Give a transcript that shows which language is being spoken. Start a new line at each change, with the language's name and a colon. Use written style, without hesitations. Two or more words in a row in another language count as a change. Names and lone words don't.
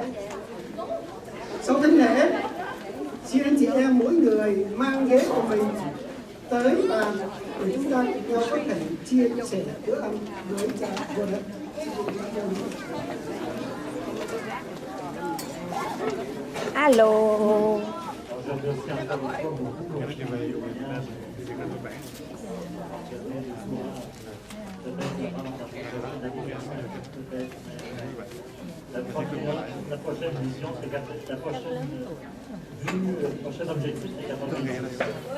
Vietnamese: Sau thánh lễ, xin anh chị em mỗi người mang ghế của mình tới bàn để chúng ta cùng nhau có thể chia sẻ bữa ăn với cha vua đất.
French: Alo. Je remercie encore une fois beaucoup pour le témoignage. La prochaine mission, c'est le prochain objectif, c'est 80